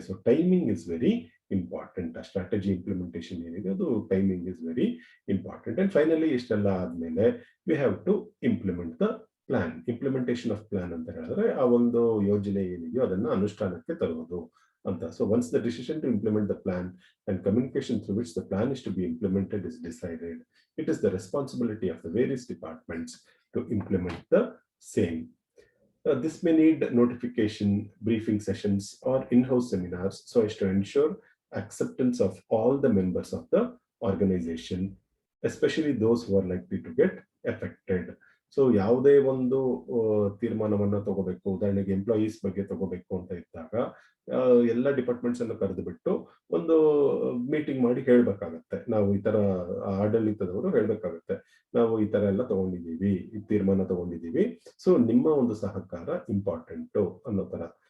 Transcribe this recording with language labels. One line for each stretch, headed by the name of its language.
English: So timing is very important. ಆ strategy implementation
Kannada: ಏನಿದೆ ಅದು
English: Timing is very important. And finally
Kannada: ಇಷ್ಟೆಲ್ಲ ಆದ್ಮೇಲೆ
English: We have to implement the plan.
Kannada: Implementation of plan ಅಂತ ಹೇಳಿದ್ರೆ ಆ ಒಂದು ಯೋಜನೆ ಏನಿದೆಯೋ ಅದನ್ನ ಅನುಷ್ಠಾನಕ್ಕೆ ತರುವುದು ಅಂತ.
English: So once the decision to implement the plan and communication through which the plan is to be implemented is decided, it is the responsibility of the various departments to implement the same. This may need notification, briefing sessions, or in-house seminars so as to ensure acceptance of all the members of the organization, especially those who are likely to get affected.
Kannada: So ಯಾವುದೇ ಒಂದು ತೀರ್ಮಾನವನ್ನ ತಗೋಬೇಕು, ಉದಾಹರಣೆಗೆ employees ಬಗ್ಗೆ ತಗೋಬೇಕು ಅಂತ ಇದ್ದಾಗ ಎಲ್ಲ departments ಅನ್ನು ಕರೆದು ಬಿಟ್ಟು ಒಂದು ಮೀಟಿಂಗ್ ಮಾಡಿ ಹೇಳ್ಬೇಕಾಗತ್ತೆ. ನಾವು ಈ ತರ ಆಡಳಿತದವರು ಹೇಳ್ಬೇಕಾಗತ್ತೆ, ನಾವು ಈ ತರ ಎಲ್ಲ ತಗೊಂಡಿದ್ದೀವಿ, ಈ ತೀರ್ಮಾನ ತಗೊಂಡಿದ್ದೀವಿ, ಸೊ ನಿಮ್ಮ ಒಂದು ಸಹಕಾರ ಇಂಪಾರ್ಟೆಂಟು ಅನ್ನೋ ತರ.